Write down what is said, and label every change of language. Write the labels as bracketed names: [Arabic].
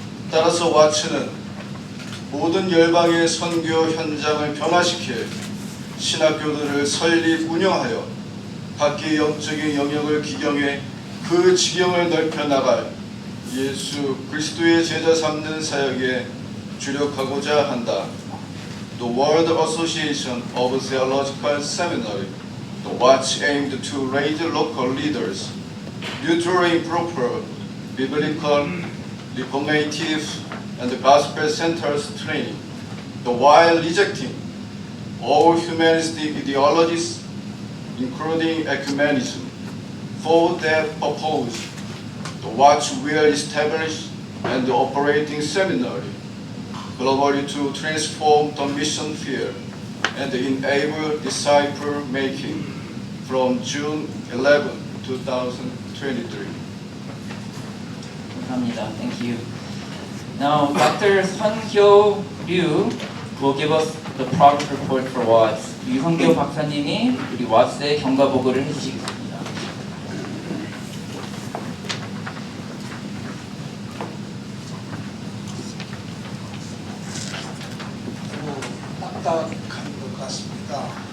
[Korean] 따라서 와치는 모든 열방의 선교 현장을 변화시킬 신학교들을 설립 운영하여 각기 영적인 영역을 기경해 그 지경을 넓혀 나갈 예수 그리스도의 제자 삼는 사역에 주력하고자 한다. [English] The World Association of Theological Seminary, the Watch aimed to raise local leaders, nurturing proper biblical, reformative, and gospel-centered training, while rejecting all humanistic ideologies, including ecumenism. For that purpose, the Watch will establish and operating seminary globally to transform the mission field and enable disciple making from June 11, 2023. [Korean] 감사합니다. [English] Thank you. Now, Dr. 선교 Ryu will give us the progress report for Watts. [Korean] 유성교 박사님이 우리 왓스의 경과 보고를 해주시겠습니다. 딱딱한 것 같습니다.